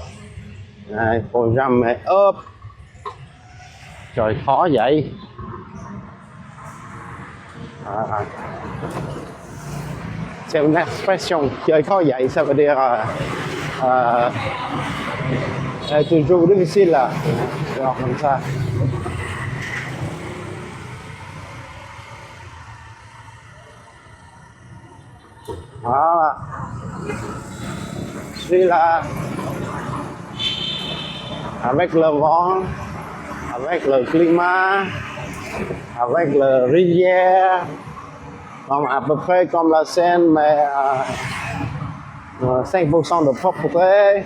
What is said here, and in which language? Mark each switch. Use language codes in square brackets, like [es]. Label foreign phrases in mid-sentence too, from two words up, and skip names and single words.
[fr] Il faut jamais hop. [vi] Trời khó vậy. [fr] C'est une expression, [vi] trời khó vậy, [fr] ça veut dire toujours difficile là. Genre comme ça. Voilà. Je suis là avec le vent, avec le climat, avec la rivière, à peu près comme la Seine, mais 5% de propreté.